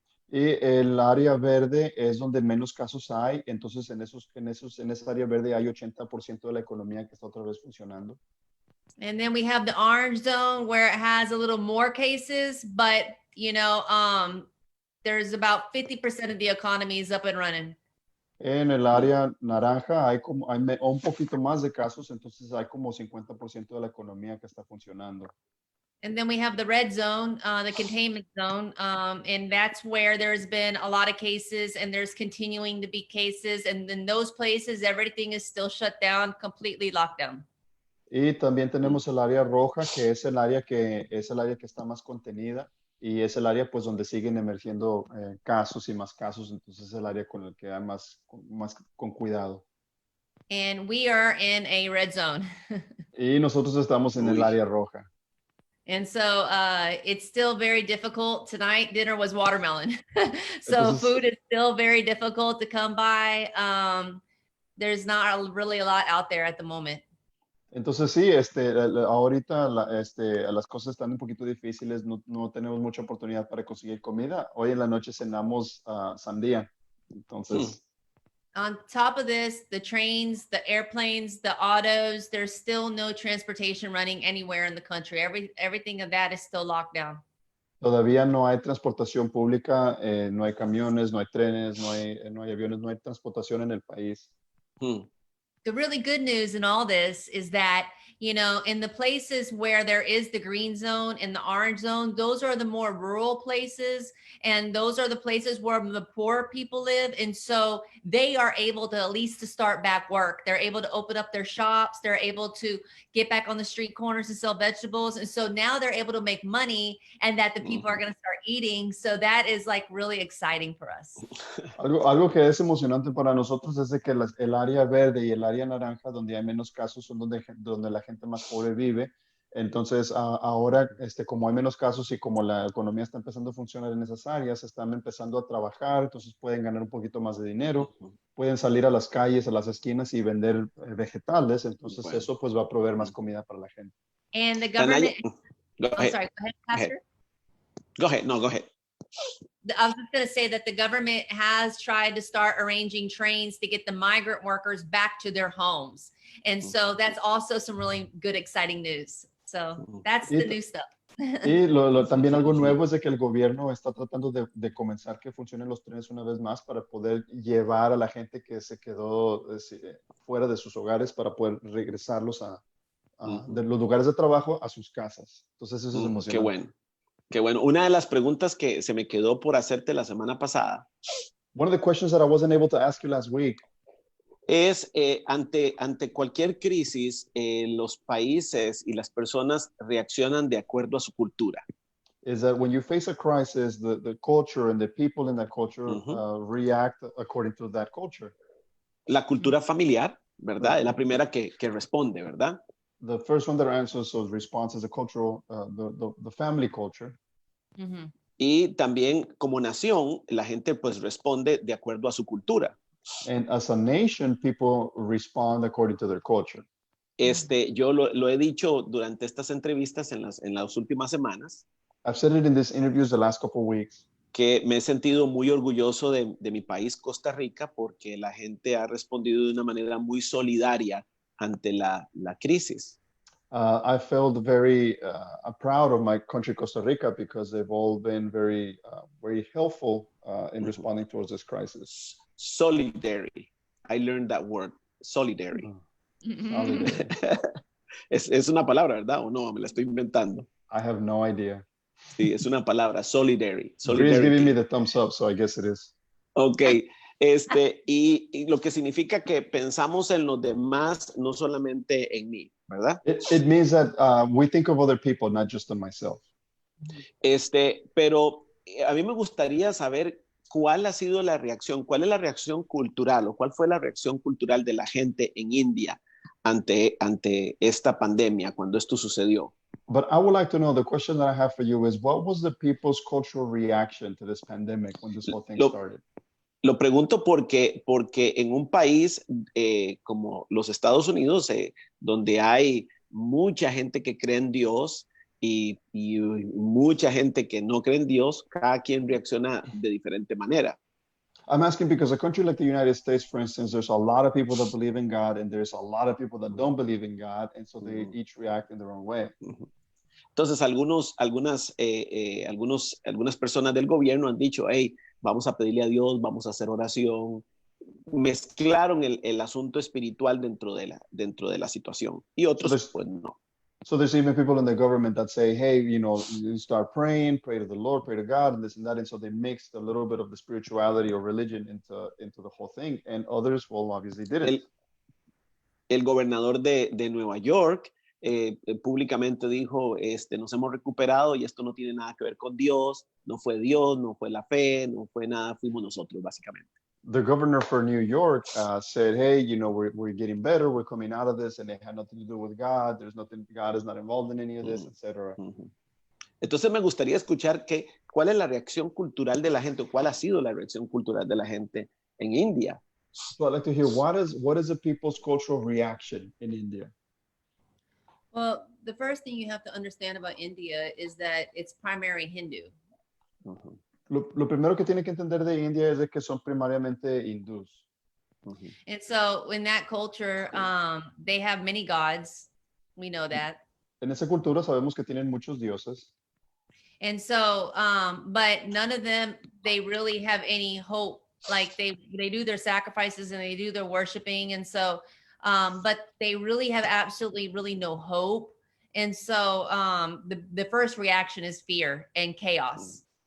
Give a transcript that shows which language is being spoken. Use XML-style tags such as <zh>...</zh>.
<es>Y el área verde es donde menos casos hay. Entonces, en esa área verde hay 80% de la economía que está otra vez funcionando.</es> <en>And then we have the orange zone where it has a little more cases, but there's about 50% of the economy is up and running.</en> <es>En el área naranja hay un poquito más de casos, entonces hay como 50% de la economía que está funcionando.</es> <en>And then we have the red zone, the containment zone, and that's where there's been a lot of cases and there's continuing to be cases. And in those places, everything is still shut down, completely locked down.</en> <es>Y también tenemos el área roja, que es el área que está más contenida y es el área pues donde siguen emergiendo casos y más casos, entonces es el área con el que hay más con cuidado.</es> <en>And we are in a red zone.</en> <es>Y nosotros estamos en el área roja.</es> <en>And so it's still very difficult. Tonight, dinner was watermelon. So</en> <es>Entonces,</es> <en>food is still very difficult to come by. There's not really a lot out there at the moment.</en> <es>Entonces sí, ahorita las cosas están un poquito difíciles, no tenemos mucha oportunidad para conseguir comida. Hoy en la noche cenamos sandía. Entonces...</es> <en>On top of this, the trains, the airplanes, the autos, there's still no transportation running anywhere in the country. Everything of that is still locked down.</en> <es>Todavía no hay transportación pública, no hay camiones, no hay trenes, no hay aviones, no hay transportación en el país.</es> <en>The really good news in all this is that, in the places where there is the green zone and the orange zone, those are the more rural places. And those are the places where the poor people live. And so they are able to at least to start back work. They're able to open up their shops. They're able to get back on the street corners and sell vegetables. And so now they're able to make money and that the people are going to start eating. So that is like really exciting for us.</en> <es>Algo que es emocionante para nosotros es de que el área verde y el área naranja, donde hay menos casos, son donde la gente más pobre vive. Entonces, ahora, como hay menos casos y como la economía está empezando a funcionar en esas áreas, están empezando a trabajar, entonces pueden ganar un poquito más de dinero, pueden salir a las calles, a las esquinas y vender vegetales, entonces eso pues va a proveer más comida para la gente.</es> <en>And the government... Go ahead. Sorry, go ahead, Pastor. Go ahead. No, go ahead. I was just going to say that the government has tried to start arranging trains to get the migrant workers back to their homes. And so that's also some really good, exciting news. So that's the new stuff.</en> <es>Y también algo nuevo es de que el gobierno está tratando de comenzar que funcionen los trenes una vez más para poder llevar a la gente que se quedó fuera de sus hogares para poder regresarlos de los lugares de trabajo a sus casas. Entonces eso es emocionante. Qué bueno. Qué bueno. Una de las preguntas que se me quedó por hacerte la semana pasada.</es> <en>One of the questions that I wasn't able to ask you last week.</en> <es>Es ante cualquier crisis, los países y las personas reaccionan de acuerdo a su cultura.</es> <en>Is that when you face a crisis, the culture and the people in that culture react according to that culture.</en> <es>La cultura familiar, ¿verdad? Es la primera que responde, ¿verdad?</es> <en>The first one that answers those responses, the cultural, the family culture.</en> <es>Y también como nación, la gente pues responde de acuerdo a su cultura.</es> <en>And as a nation, people respond according to their culture.</en> <es>Yo lo he dicho durante estas entrevistas en las últimas semanas.</es> <en>I've said it in these interviews the last couple of weeks.</en> <es>Que me he sentido muy orgulloso de mi país, Costa Rica, porque la gente ha respondido de una manera muy solidaria ante la crisis.</es> <en>I felt very proud of my country, Costa Rica, because they've all been very helpful in responding towards this crisis. Solidary. I learned that word, solidary. Solidary.</en> <es>Es una palabra, ¿verdad? ¿O no? Me la estoy inventando.</es> <en>I have no idea.</en> <es>Sí, es una palabra, solidary.</es> <en>Bree is giving me the thumbs up, so I guess it is.</en> <es>Ok, y lo que significa que pensamos en los demás, no solamente en mí, ¿verdad?</es> <en>It means that we think of other people, not just on myself.</en> <es>Pero a mí me gustaría saber cuál ha sido la reacción, cuál es la reacción cultural o cuál fue la reacción cultural de la gente en India ante esta pandemia, cuando esto sucedió.</es> <en>But I would like to know, the question that I have for you is, what was the people's cultural reaction to this pandemic when this whole thing started?</en> <es>Lo pregunto porque en un país como los Estados Unidos, donde hay mucha gente que cree en Dios y mucha gente que no cree en Dios, cada quien reacciona de diferente manera.</es> <en>I'm asking because a country like the United States, for instance, there's a lot of people that believe in God and there's a lot of people that don't believe in God, and so they each react in their own way.</en> <es>Entonces, algunas personas del gobierno han dicho, hey, vamos a pedirle a Dios, vamos a hacer oración. Mezclaron el asunto espiritual dentro de la situación. Y otros, pues no.</es> <en>So there's even people in the government that say, hey, you start praying, pray to the Lord, pray to God, and this and that. And so they mixed a little bit of the spirituality or religion into the whole thing. And others, well, obviously didn't.</en> <es>El gobernador de Nueva York públicamente dijo, nos hemos recuperado y esto no tiene nada que ver con Dios, no fue la fe, no fue nada, fuimos nosotros, básicamente.</es> <en>The governor for New York said, hey, we're getting better, we're coming out of this, and it had nothing to do with God, God is not involved in any of this, etc.</en> <es>Entonces me gustaría escuchar cuál es la reacción cultural de la gente, cuál ha sido la reacción cultural de la gente en India.</es> <en>So I'd like to hear, what is the people's cultural reaction in India? Well, the first thing you have to understand about India is that it's primary Hindu.</en> <es>Lo primero que tiene que entender de India es de que son primariamente hindús.</es> <en>And so in that culture, they have many gods. We know that.</en> <es>En esa cultura sabemos que tienen muchos dioses.</es> <en>And so, but none of them, they really have any hope. Like they do their sacrifices and they do their worshiping. And so, but they really have absolutely really no hope. And so the first reaction is fear and chaos.</en>